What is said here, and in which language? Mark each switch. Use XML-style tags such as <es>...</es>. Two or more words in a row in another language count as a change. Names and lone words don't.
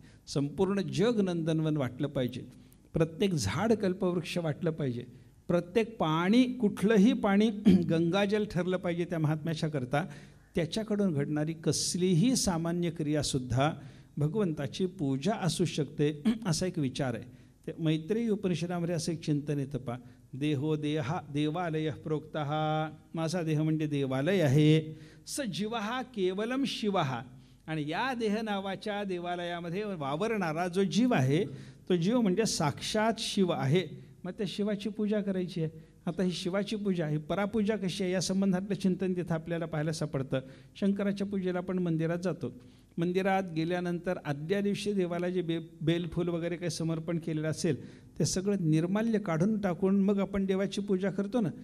<mr>संपूर्ण जग नंदनवन वाटलं पाहिजे, प्रत्येक झाड कल्पवृक्ष वाटलं पाहिजे, प्रत्येक पाणी कुठलंही पाणी गंगाजल ठरलं पाहिजे त्या महात्म्याच्या करता. त्याच्याकडून घडणारी कसलीही सामान्य क्रियासुद्धा भगवंताची पूजा असू शकते असा एक विचार आहे. ते मैत्रेयी उपनिषदामध्ये असं एक चिंतन येतं पा.</mr> <sa>देहो देहा देवालय प्रोक्तः.</sa> <mr>माझा देह म्हणजे देवालय आहे.</mr> <sa>स जीवहा केवलम शिवहा.</sa> <mr>आणि या देह नावाच्या देवालयामध्ये वावरणारा जो जीव आहे तो जीव म्हणजे साक्षात शिव आहे. मग त्या शिवाची पूजा करायची आहे. आता ही शिवाची पूजा ही परापूजा कशी आहे या संबंधातलं चिंतन तिथं आपल्याला पाहायला सापडतं. शंकराच्या पूजेला आपण मंदिरात जातो. मंदिरात गेल्यानंतर आदल्या दिवशी देवाला जे बेलफूल वगैरे काही समर्पण केलेलं असेल ते सगळं निर्माल्य काढून टाकून मग आपण देवाची पूजा करतो ना.</mr>